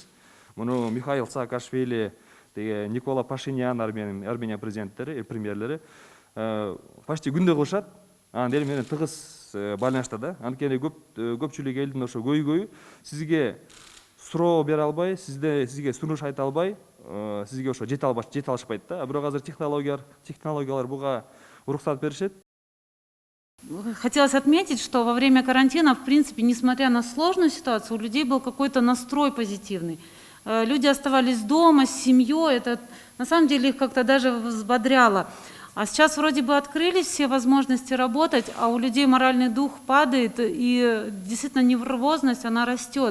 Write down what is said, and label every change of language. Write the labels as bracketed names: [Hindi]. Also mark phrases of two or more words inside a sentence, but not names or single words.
[Kyrgyz] Муну Михаил Саакашвили, Никола Пашинян, Армения президенттери, премьерлери почти күндө кылышат. Анан эл менен тыгыз байланышта да. Анткени көпчүлүк элдин ошо көйгөйү сизге суроо бере албай, сизге сунуш айта албай, сизге ошо жете алышпайт да. Бирок азыр технологиялар буга уруксат беришет. [Russian] Хотелось отметить, что во время карантина, в принципе, несмотря на сложную ситуацию, у людей был какой-то настрой позитивный. Люди оставались дома с семьей, это на самом деле их как-то даже взбодряло. А сейчас вроде бы открылись все возможности работать, а у людей моральный дух падает, и действительно нервозность, она растет.